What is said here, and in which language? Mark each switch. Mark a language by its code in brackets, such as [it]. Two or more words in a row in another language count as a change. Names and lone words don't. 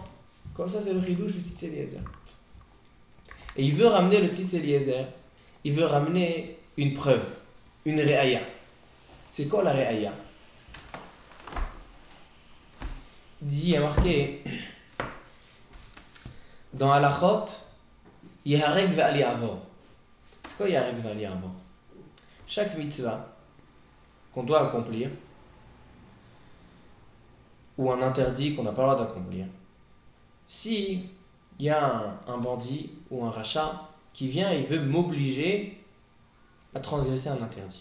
[fr] Comme ça, c'est le chidouche du Tzitz Eliezer. Et il veut ramener le Tzitz Eliezer, il veut ramener une preuve, une réaya. C'est quoi la réaya? Il y a marqué dans Halachot, [he] יהרג ואל יעבור. [fr] C'est quoi [he] יהרג ואל יעבור? [fr] Chaque mitzvah qu'on doit accomplir, ou un interdit qu'on n'a pas le droit d'accomplir, si il y a un bandit ou un rachat qui vient et il veut m'obliger à transgresser un interdit.